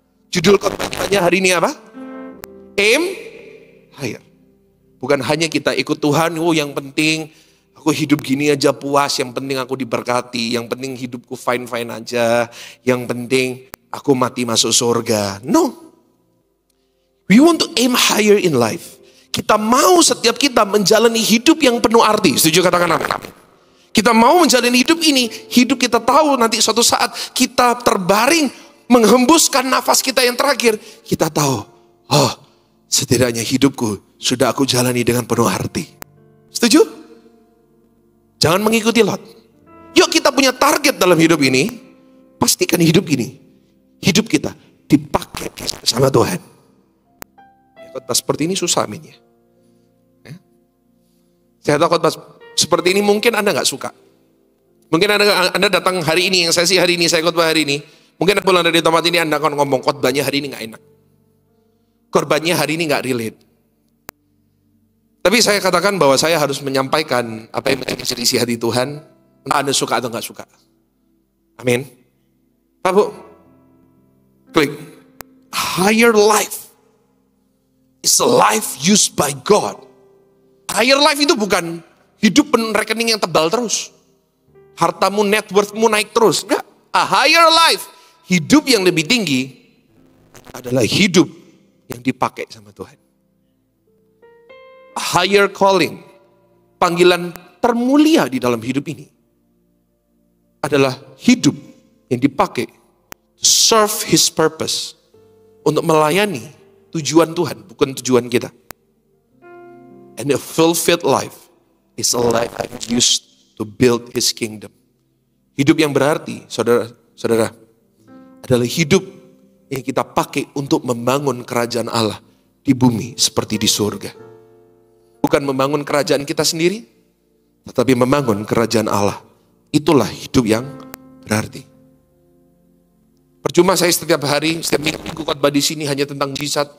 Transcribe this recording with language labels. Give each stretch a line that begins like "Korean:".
Indonesian: Judul khotbahnya hari ini apa?
English: Aim higher.
Indonesian: Bukan hanya kita ikut Tuhan, yang penting aku hidup gini aja puas, yang penting aku diberkati, yang penting hidupku fine-fine aja, yang penting aku mati masuk surga.
English: No. We want to aim higher in life.
Indonesian: Kita mau setiap kita menjalani hidup yang penuh arti. Setuju, katakan amin. Kita mau menjalani hidup ini, hidup kita tahu nanti suatu saat kita terbaring, menghembuskan nafas kita yang terakhir. Kita tahu, oh setidaknya hidupku sudah aku jalani dengan penuh arti. Setuju? Jangan mengikuti Lot. Yuk kita punya target dalam hidup ini. Pastikan hidup ini, hidup kita dipakai sama Tuhan. Khotbah seperti ini susah aminnya. Saya tahu khotbah seperti ini mungkin Anda nggak suka. Mungkin Anda datang hari ini, yang saya sih hari ini, saya khotbah hari ini. Mungkin pulang dari tempat ini Anda akan ngomong khotbahnya hari ini nggak enak. Khotbahnya hari ini nggak relate. Tapi saya katakan bahwa saya harus menyampaikan apa yang menjadi isi hati Tuhan. Entah Anda suka atau nggak suka. Amin. Pak Bu, klik.
English: Higher life is a life used by God.
Indonesian: Higher life itu bukan hidup rekening yang tebal terus. Hartamu, net worth-mu naik terus. Enggak.
English: A higher life,
Indonesian: hidup yang lebih tinggi adalah hidup yang dipakai sama Tuhan.
English: A higher calling,
Indonesian: panggilan termulia di dalam hidup ini adalah hidup yang dipakai
English: to serve His purpose,
Indonesian: untuk melayani tujuan Tuhan, bukan tujuan kita.
English: And a fulfilled life is a life used to build His kingdom.
Indonesian: Hidup yang berarti, saudara-saudara, adalah hidup yang kita pakai untuk membangun kerajaan Allah di bumi seperti di surga. Bukan membangun kerajaan kita sendiri, tetapi membangun kerajaan Allah. Itulah hidup yang berarti. Percuma saya setiap hari, setiap minggu khotbah di sini hanya tentang mujizat.